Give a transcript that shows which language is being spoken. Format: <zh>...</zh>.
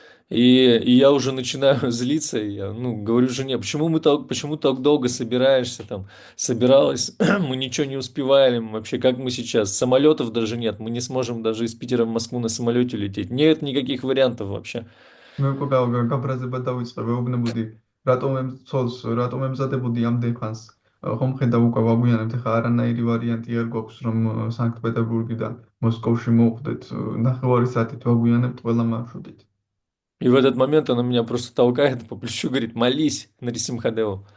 <ru>И я уже начинаю злиться, и я, ну, говорю жене, почему так долго собираешься, там, собиралась, мы ничего не успеваем, вообще, как мы сейчас, самолетов даже нет, мы не сможем даже из Питера в Москву на самолете лететь, нет никаких вариантов вообще.</ru> <ka>მე უკვე გაბრაზება დავიწყე, ვეუბნებოდი, რატომ ემზადებოდი ამდენ ხანს. ხომ ხედავ უკვე ვაგვიანებთ, ხა არანაირი ვარიანტი არ გვაქვს, რომ სანქტ-პეტერბურგიდან მოსკოვში მოვხვდეთ, ნახევარი საათით ვაგვიანებთ ყველა მარშრუტით.</ka> <ru>И в этот момент она меня просто толкает по плечу, говорит, молись на Нарисимхадеву.</ru>